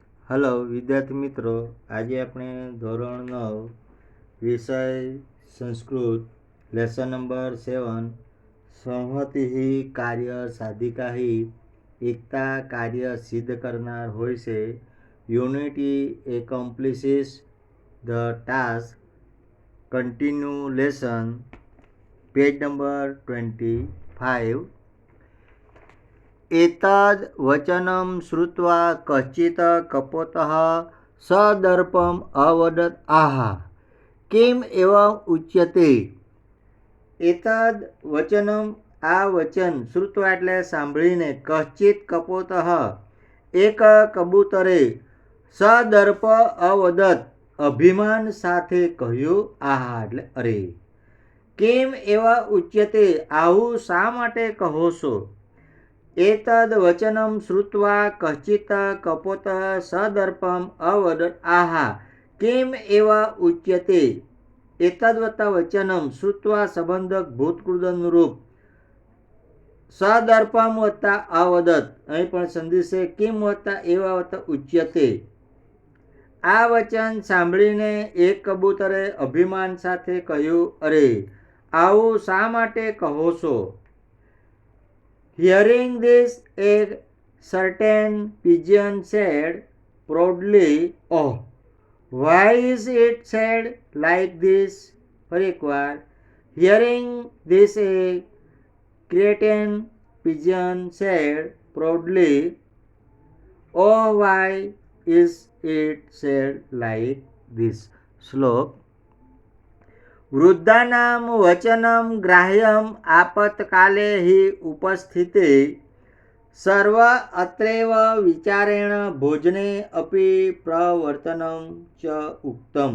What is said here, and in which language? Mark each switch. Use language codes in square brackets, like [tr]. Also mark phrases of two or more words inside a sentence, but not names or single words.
[gu] હલો વિદ્યાર્થી મિત્રો, આજે આપણે ધોરણ 9 વિષય સંસ્કૃત [en] lesson number [gu] 7 [sa] संहति कार्य साधिका [gu] એકતા કાર્ય સિદ્ધ કરનાર હોય છે. [en] Unity accomplishes the task. Continue lesson, page number 25. [sa] एतद् वचनं श्रुत्वा कश्चित् कपोतः सदर्पम् अवदत् आहा किम एवं उच्यते. एतद् वचनं [gu] આ વચન श्रुत्वा એટલે સાંભળીને [sa] कश्चित कपोतः [gu] એક કબૂતરે [sa] सदर्प अवदत [gu] અભિમાન સાથે કહ્યું આહા એટલે અરે. કેમ એવા ઉચ્યતે આવું શા માટે કહો છો. [sa] एतद् वचनं श्रुत्वा कश्चित् कपोतः सदर्पम् अवदत् आहा किम एव उच्यते. एतद्वत् वचनं श्रुत्वा [gu] સંબંધક ભૂતકૃદન રૂપ [sa] सदर्पम वत्ता अवदत् [gu] અહીં પણ સંધિ છે કિમ વત્તા એવા વત્તા ઉચ્યતે. આ વચન સાંભળીને એક કબૂતરે અભિમાન સાથે કહ્યું અરે આવું શા માટે કહો છો. [en] Hearing this, a certain pigeon said proudly, "Oh, why is it said like this?" [gu] ફરી એકવાર. [en] Hearing this, a certain pigeon said proudly, "Oh, why is it said like this?" [gu] શ્લોક. [sa] वृद्धानाम वचनम ग्राह्यम आपत्काले हि उपस्थिते सर्व अत्रेव विचारेण भोजने अपी प्रवर्तनम च उक्तम.